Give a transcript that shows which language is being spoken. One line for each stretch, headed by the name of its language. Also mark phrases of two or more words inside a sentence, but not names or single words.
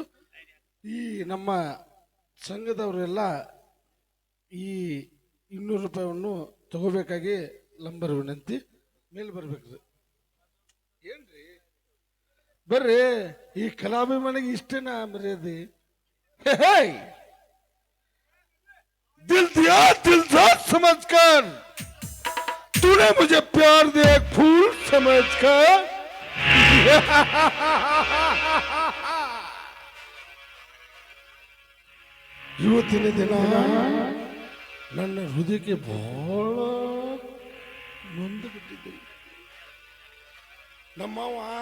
Kannada: ಈ ನಮ್ಮ ಸಂಘದವರೆಲ್ಲ ಈ 200 ರೂಪಾಯಿಯನ್ನು ತಗೋಬೇಕಾಗಿ ಲಂಬರ್ ವಿನಂತಿ. ಮೇಲೆ ಬರ್ಬೇಕ್ರಿ. ಏನ್ರಿ ಬರ್ರಿ, ಈ ಕಲಾಭಿಮಾನಿಗೆ ಇಷ್ಟೇನಾ ಮರ್ಯಾದೆ?
Hindi: दिल दिया दिल साथ समझ कर, तूने मुझे प्यार दिया एक फूल समझ कर.
Kannada: ಇವತ್ತಿನ ದಿನ ನನ್ನ ಹೃದಯಕ್ಕೆ ಬಹಳ ನೊಂದು ಬಿಟ್ಟಿದ್ದೀನಿ. ನಮ್ಮವ